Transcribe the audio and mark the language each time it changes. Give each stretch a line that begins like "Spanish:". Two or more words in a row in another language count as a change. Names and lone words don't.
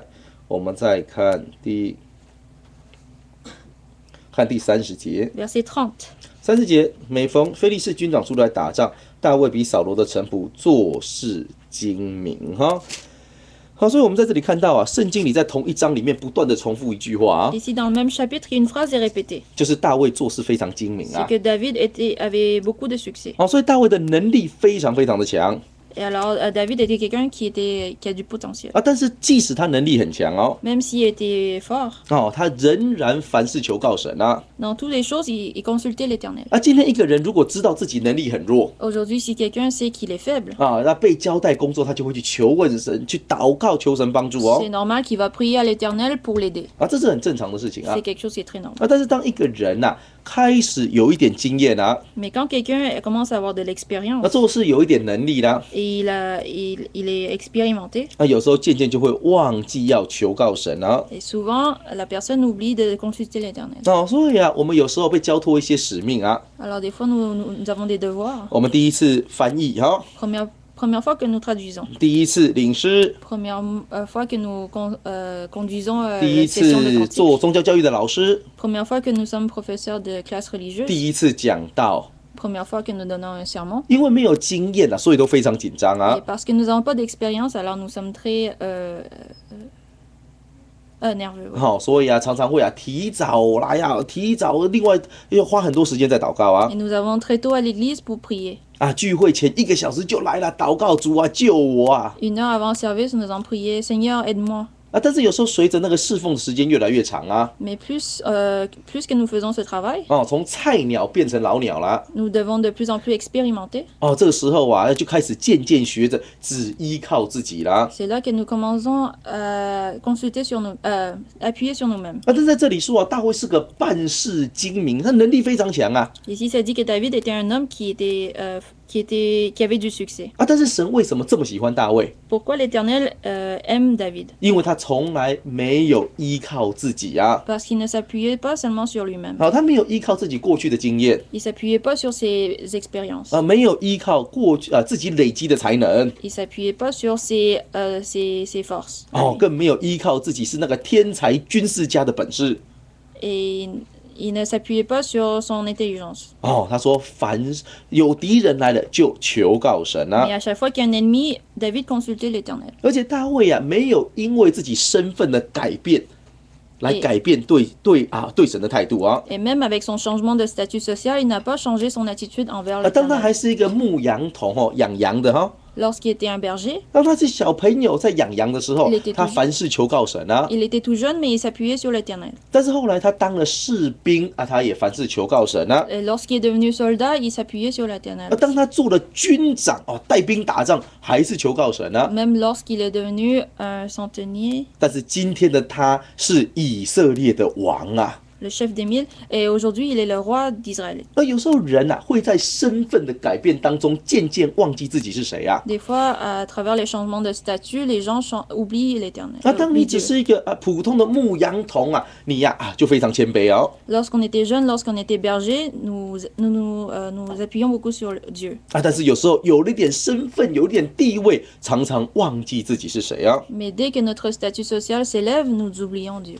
Chinese: 我们再看第30节。
French: Verset 30.
Chinese: 30节，每逢非利士军长出来打仗，大卫比扫罗的臣仆做事精明哈。好，所以我们在这里看到啊，圣经里在同一章里面不断的重复一句话啊，
French: Ici, dans le même chapitre, une phrase est répétée.
Chinese: 就是大卫做事非常精明
French: C'est 啊。 que David avait beaucoup de succès.
Chinese: 好，所以大卫的能力非常非常的强
French: Et alors, David était quelqu'un qui a du potentiel.
Chinese: 啊，但是即使他能力很强哦，
French: Même s'il était fort,
Chinese: 他仍然凡事求告神啊。
French: dans toutes les choses, il consultait l'Éternel.
Chinese: 啊，今天一个人如果知道自己能力很弱
French: Aujourd'hui, si quelqu'un sait qu'il est faible,
Chinese: 啊，那被交代工作，他就会去求问神，去祷告求神帮助哦
French: c'est normal qu'il va prier à l'Éternel pour l'aider.
Chinese: 啊，这是很正常的事情啊
French: C'est quelque chose qui est très normal.
Chinese: 啊，但是当一个人开始有一点经验啊，
French: Mais quand quelqu'un commence à avoir de
Chinese: 那
French: l'expérience
Chinese: 做事有一点能力啦，
French: et il est expérimenté,
Chinese: 那有时候渐渐就会忘记要求告神啊。
French: et souvent, la personne oublie de consulter l'Éternel.
Chinese: 哦，所以啊，我们有时候被交托一些使命啊。
French: Alors, des fois, nous avons des devoirs.
Chinese: 我们第一次翻译哈，
French: Première fois que nous traduisons.
Chinese: 第一次领诗，
French: Première fois que nous conduisons
Chinese: 第一
French: les sessions de
Chinese: 次
French: cantique.
Chinese: 做宗教教育的老师，
French: Première fois que nous sommes professeurs de classe religieuse.
Chinese: 第一次讲道。
French: Première fois que nous donnons un sermon.
Chinese: 因为没有经验所以都非常紧张
French: Et 啊。 parce que nous n'avons pas d'expérience, alors nous sommes très nerveux. Ouais.
Chinese: 好，所以常常会提早来提早另外要花很多时间在祷告啊
French: Et nous avons très tôt à l'église pour prier.
Chinese: 聚会前1个小时就来了，祷告主啊救我啊
French: 1 heure avant le service, nous allons prier Seigneur, aide-moi.
Chinese: 但是有时候随着那个侍奉的时间越来越长啊，
French: Mais plus que nous faisons ce travail,
Chinese: 从菜鸟变成老鸟啦，
French: nous devons de plus en plus expérimenter.
Chinese: 这个时候就开始渐渐学着只依靠自己啦。
French: C'est là que nous commençons à consulter sur nous, appuyer sur nous-mêmes.
Chinese: 但是在这里说大卫是个办事精明，他能力非常强啊。
French: Ici, ça dit que David était un homme qui avait du succès.
Chinese: 但是神为什么这么喜欢大卫？
French: Pourquoi l'Éternel aime David?
Chinese: 因为他从来没有依靠自己啊。
French: Parce qu'il ne s'appuyait pas seulement sur lui-même.
Chinese: 他没有依靠自己过去的经验
French: Il s'appuyait pas sur ses expériences.
Chinese: 没有依靠过去自己累积的才能
French: Il s'appuyait pas sur ses forces.
Chinese: 更没有依靠自己是那个天才军事家的本事
French: Et il ne s'appuyait pas sur son intelligence.
Chinese: 他说凡有敌人来了就求告神
French: Mais à chaque fois qu'il y a un ennemi, David consultait l'Éternel.
Chinese: 而且大卫没有因为自己身份的改变来改变对神的态度啊。
French: Et même avec son changement de statut social, il n'a pas changé son attitude envers
Chinese: 当他
French: l'Éternel.
Chinese: 还是一个牧羊童养羊的
French: Lorsqu'il était un berger,
Chinese: 当他是小朋友在养羊的时候
French: Il était
Chinese: 他凡事求告神啊。
French: il était tout jeune, mais il s'appuyait sur l'Éternel.
Chinese: 但是后来他当了士兵他也凡事求告神啊。
French: Et lorsqu'il est devenu soldat, il s'appuyait sur l'Éternel.
Chinese: 当他做了军长带兵打仗还是求告神啊。
French: Même lorsqu'il est devenu un centenier,
Chinese: 但是今天的他是以色列的王啊。
French: le chef des 1000, et aujourd'hui il est le roi d'Israël.
Chinese: 而有时候人啊，会在身份的改变当中，渐渐忘记自己是谁啊。
French: Des fois, à travers les changements de statut, les gens oublient l'Éternel.
Chinese: 那当你
French: oublient
Chinese: 只
French: Dieu.
Chinese: 是一个普通的牧羊童啊，你呀就非常谦卑哦。
French: Lorsqu'on était jeune, lorsqu'on était berger, nous appuyons beaucoup sur Dieu.
Chinese: 啊，但是有时候有了一点身份，有一点地位，常常忘记自己是谁啊。
French: Mais dès que notre statut social s'élève, nous oublions Dieu.